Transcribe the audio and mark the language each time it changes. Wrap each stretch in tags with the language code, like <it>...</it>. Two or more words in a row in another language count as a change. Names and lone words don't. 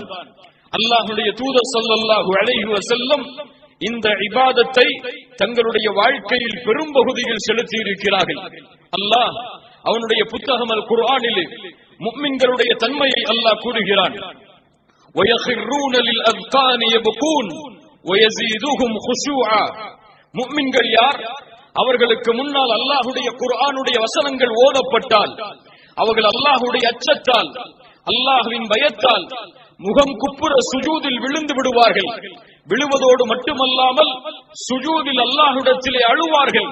<ta>அல்லாஹ்வுடைய தூதர்</ta> <ar>صلى الله عليه وسلم</ar> <ta>இந்த இபாதத்தை தங்களுடைய வாழ்க்கையில் பெரும் பகுதியில் செலுத்தி இருக்கிறார்கள். அல்லாஹ் அவனுடைய புத்தகம் அல் குர்ஆனிலே முஃமின்களுடைய தன்மையை அல்லாஹ் கூறுகிறான்.</ta> <ar>وَيَخِرُّونَ لِلْأَذْقَانِ يَبْكُونَ ويزيدهم خشوعا.</ar> <ta>முஃமின்கள் யார்? அவர்களுக்கு முன்னால் அல்லாஹ்வுடைய குர்ஆனுடைய வசனங்கள் ஓதப்பட்டால் அவர்கள் அல்லாஹ்வுடைய அச்சத்தால் அல்லாஹ்வின் பயத்தால் முகம் குப்புற சுஜூதில் விழுந்து விடுவார்கள். விழுவதோடு மட்டுமல்லாமல் சுஜூதில் அல்லாஹ்விடத்திலே அழுவார்கள்.</ta>